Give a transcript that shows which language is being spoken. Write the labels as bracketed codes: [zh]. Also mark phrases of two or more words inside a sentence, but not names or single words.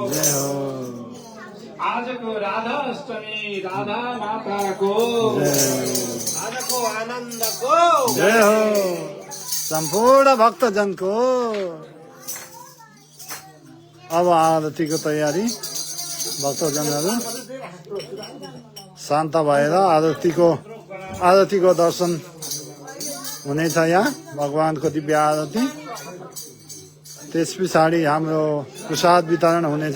[hi] आज को राधा अष्टमी राधा माता को, आज को आनंद को जय हो संपूर्ण भक्तजन को। [ne] अब आरतीको तयारी भक्तजनहरू शान्त भएर आरतीको दर्शन हुनेछ। यहाँ भगवानको दिव्य आरती, त्यस पछाडि हाम्रो प्रसाद वितरण हुनेछ।